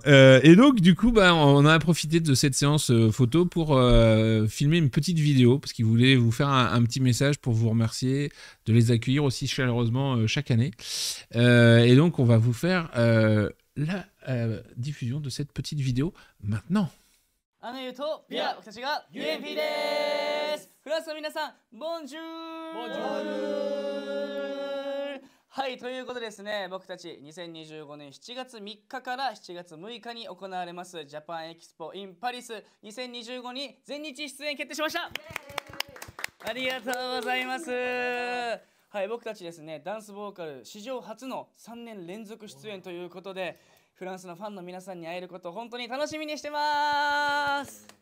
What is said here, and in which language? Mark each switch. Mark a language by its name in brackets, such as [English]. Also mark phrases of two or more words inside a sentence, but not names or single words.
[French] Et donc, du coup, on a profité de cette séance photo pour filmer une petite vidéo, parce qu'ils voulaient vous faire un petit message pour vous remercier de les accueillir aussi chaleureusement chaque année. Et donc, on va vous faire la diffusion de cette petite vidéo maintenant. [Japanese] 言うとビア僕たちが UMP ですフランスの皆さんボンジュールはいということですね僕たち2025 年7月3日から7月6日に行われますジャパンエキスポ in パリス2025に全日出演決定しましたありがとうございますはい僕たちですねダンスボーカル史上初の3年連続出演ということでフランスのファンの皆さんに会えることを本当に楽しみにしてます